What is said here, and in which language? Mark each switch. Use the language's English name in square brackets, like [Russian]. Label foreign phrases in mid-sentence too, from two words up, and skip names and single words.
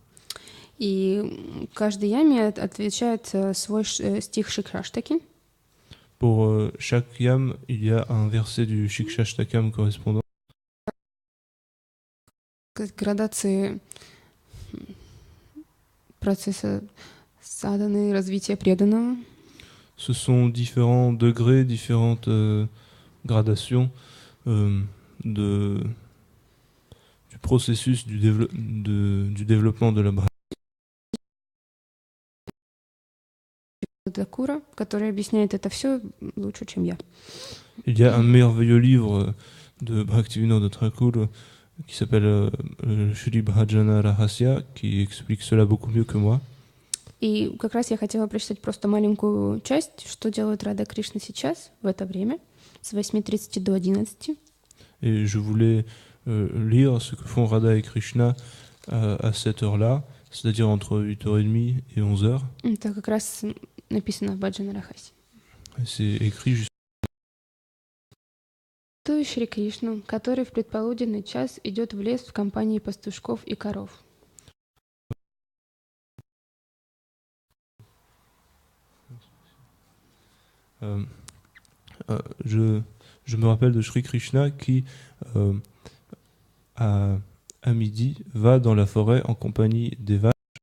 [Russian] И каждой яме отвечает свой стих Шикшаштаки. [French] Pour chaque yam, il y a un verset du Shikshashtakam correspondant. [Russian] Градации процесса садханы и развития преданного. [French] Ce sont différents degrés, différentes gradations du processus du développement de la Bhakti. [Russian] Дакура, который объясняет это все лучше, чем я. [French] Il y a un merveilleux livre de Bhaktivinoda Thakur qui s'appelle Shri Bhajana Rahasya, qui explique cela beaucoup mieux que moi. [Russian] И как раз я хотела прочитать просто маленькую часть, что делают Рада Кришна сейчас, в это время, с 8:30 до 11. [French] Et je voulais lire ce que font Radha et Krishna à cette heure-là, c'est-à-dire entre 8h30 et 11h. [Russian] Это как раз написано в Баджана Рахасе. [French] C'est écrit juste. [Russian] То Шри Кришну, который в предполуденный час идет в лес в компании пастушков и коров. [French] Je me rappelle de Shri Krishna qui, à midi, va dans la forêt en compagnie des vaches.